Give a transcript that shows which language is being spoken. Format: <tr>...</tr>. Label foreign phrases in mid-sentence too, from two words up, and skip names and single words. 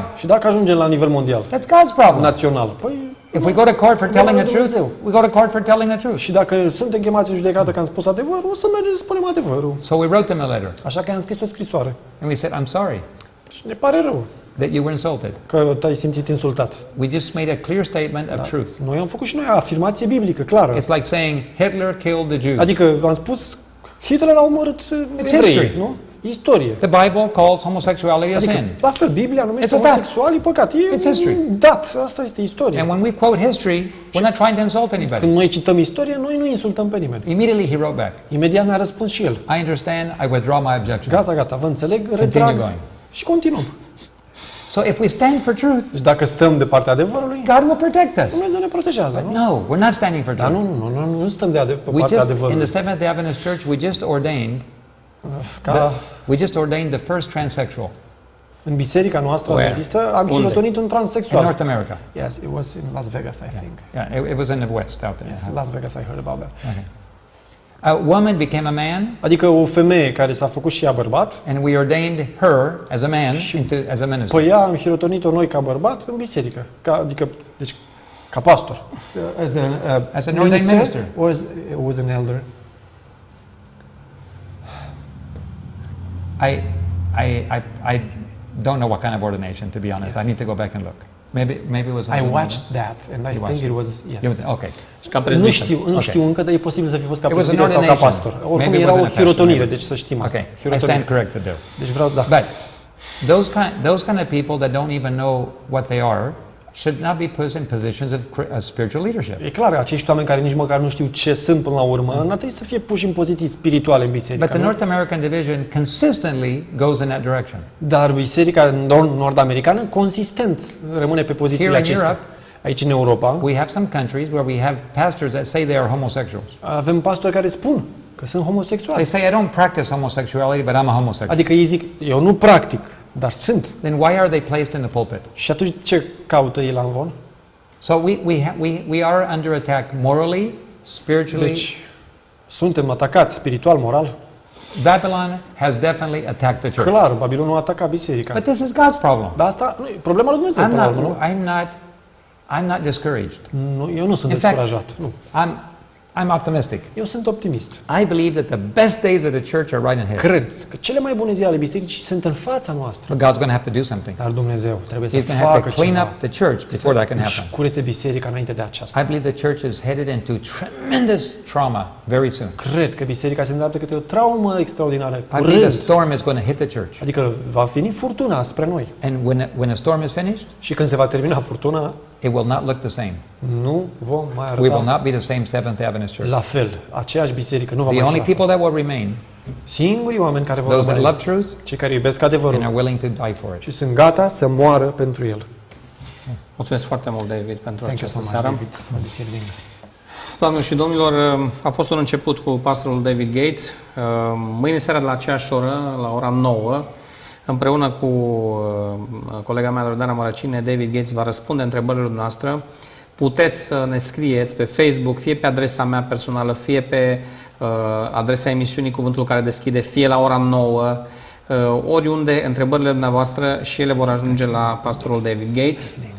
<ro>Și dacă ajungem la nivel mondial,</ro> <en>That's God's problem.</en> <ro>național, păi</ro> <en>If we go to court for telling the truth,</en> <ro>Dumnezeu.</ro> <en>we go to court for telling the truth.</en> <ro>Și dacă suntem chemați în judecată că am spus adevărul, o să mergem să spunem adevărul.</ro> <en>So we wrote them a letter</en> <ro>Așa că am scris o scrisoare.</ro> <en>and we said, I'm sorry</en> <ro>Și ne pare rău</ro> <en>that you were insulted.</en> <ro>că te-ai simțit insultat.</ro> <en>We just made a clear statement of truth.</en> <ro>Noi am făcut și noi o afirmație biblică, clară.</ro> <en>It's like saying Hitler killed the Jews.</en> <ro>Adică am spus, Hitler a omorât evrei,</ro> <en>history.</en> <ro>nu? Istorie.</ro> <en>The Bible calls homosexuality a</en> <ro>Adică,</ro> <en>sin.</en> <ro>la fel, Biblia numește</ro> <en>It's a fact.</en> <ro>homosexual, e păcat. E</ro> <en>It's history.</en> <ro>dat, asta este istorie.</ro> <en>And when we quote history, we're not trying to insult anybody.</en> <ro>Când noi cităm istorie, noi nu insultăm pe nimeni.</ro> <en>Immediately he wrote back,</en> <ro>Imediat ne-a răspuns și el.</ro> <en>I understand, I withdraw my objection.</en> <ro>Gata, vă înțeleg, retrag</ro> <en>going.</en> <ro>și continuăm.</ro> <en>So if we stand for truth,</en> <ro>Deci dacă stăm de partea adevărului,</ro> <en>God will protect us.</en> <ro>Dumnezeu ne protejează,</ro> <en>But</en> <ro>nu?</ro> <en>no, we're not standing for</en> <ro>Dar</ro> <en>truth.</en> <ro>nu stăm pe</ro> <en>We</en> <ro>partea</ro> <en>just, in</en> <ro>adevărului.</ro> <en>the Seventh-day Adventist Church, we just ordained the first transsexual</en> <ro>În biserica noastră</ro> <en>Where?</en> <ro>adventistă am Unde? hilotonit un</ro> <en>in</en> <ro>transsexual.</ro> <en>North America. Yes, it was in Las Vegas, I think. Yeah, it was in the West out there. Yes, in Las Vegas I heard about that. Okay. A woman became a man,</en> <ro>Adică o femeie care s-a făcut și ea bărbat,</ro> <en>and we ordained her as a man as a minister.</en> <ro>pe ea am hilotonit-o noi ca bărbat în biserică. Deci, ca pastor.</ro> <en>As an ordained minister. Or was an elder? I don't know what kind of ordination, to be honest. Yes. I need to go back and look. Maybe it was. I watched that and I think it was, yes. Okay.</en> <ro>Și ca Nu presbiter. știu încă, dar e posibil să fi fost ca</ro> <en>It was an</en> <ro>presbiter sau ca</ro> <en>ordination.</en> <ro>pastor. Oricum</ro> <en>Maybe it</en> <ro>era</ro> <en>was</en> <ro>o</ro> <en>an attachment,</en> <ro>hirotonire,</ro> <en>maybe.</en> <ro>deci să știm asta.</ro> <en>Okay, I</en> <ro>Hirotonire.</ro> <en>stand corrected there.</en> <ro>Deci vreau, da.</ro> <en>But those kind of people that don't even know what they should not be put in positions of spiritual leadership.</en> <ro>E clar, acești oameni care nici măcar nu știu ce sunt până la urmă, n-ar trebui să fie puși în poziții spirituale în biserică.</ro> <en>But the</en> <ro>nu?</ro> <en>North American division consistently goes in that direction.</en> <ro>Dar biserica nord-americană consistent rămâne pe pozițiile</ro> <en>Here in</en> <ro>acestea.</ro> <en>Europe,</en> <ro>Aici în Europa</ro> <en>we have some countries where we have pastors that say they are homosexuals.</en> <ro>avem pastori care spun că sunt homosexuali.</ro> <en>They say, I don't practice homosexuality, but I'm a homosexual.</en> <ro>Adică ei zic, eu nu practic, dar sunt.</ro> <en>Then why are they placed in the pulpit?</en> <ro>Și atunci ce caută ei la învon?</ro> <en>So we are under attack morally, spiritually.</en> <ro>Deci suntem atacați spiritual, moral.</ro> <en>Babylon has definitely attacked the church.</en> <ro>Clar, Babilonul a atacat biserica.</ro> <en>But this is God's problem.</en> <ro>Dar asta nu e problema lui Dumnezeu, până la urmă, nu?</ro> <en>I'm not discouraged.</en> <ro>Nu, eu nu sunt</ro> <en>In fact,</en> <ro>descurajat. Nu.</ro> <en>I'm optimistic.</en> <ro>Eu sunt optimist.</ro> <en>I believe that the best days of the church are right ahead.</en> <ro>Cred că cele mai bune zile ale bisericii sunt în fața noastră.</ro> <en>But God's going to have to do something.</en> <ro>Dar Dumnezeu trebuie să</ro> <en>He's going to have</en> <ro>facă</ro> <en>to clean</en> <ro>ceva.</ro> <en>up the church before that can</en> <ro>Să</ro> <en>happen.</en> <ro>curețe biserica înainte de aceasta.</ro> <en>I believe the church is headed into tremendous trauma very soon.</en> <ro>Cred că biserica se îndreaptă către o traumă extraordinară.</ro> <en>I believe a</en> <ro>Curând.</ro> <en>storm is going to hit the church.</en> <ro>Adică va veni furtuna spre noi.</ro> <en>And when a storm is finished,</en> <ro>Și când se va termina furtuna,</ro> <en>it will not look the same.</en> <ro>nu vom mai</ro> <en>We will</en> <ro>arăta</ro> <en>not be the same Seventh-day Adventist church.</en> <ro>la fel. Aceeași biserică nu va</ro> <en>The</en> <ro>mai fi</ro> <en>only</en> <ro>la fel.</ro> <en>people that will remain,</en> <ro>Singurii oameni care vor</ro> <en>those that</en> <ro>rămâne,</ro> <en>love truth</en> <ro>cei care iubesc</ro> <en>and</en> <ro>adevărul</ro> <en>are willing to die for it.</en> <ro>și sunt gata să moară pentru el. Mulțumesc foarte mult, David, pentru</ro> <en>Thank you so</en> <ro>această</ro> <en>much,</en> <ro>seară.</ro> <en>David, for this evening.</en> <ro>Doamnelor și domnilor, a fost un început cu pastorul David Gates. Mâine seara, la aceeași oră, la ora 9, împreună cu colega mea, Loredana Mărăcine, David Gates va răspunde întrebările noastre. Puteți să ne scrieți pe Facebook, fie pe adresa mea personală, fie pe adresa emisiunii Cuvântul care deschide, fie la ora 9, oriunde întrebările dumneavoastră și ele vor ajunge la pastorul David Gates.</ro>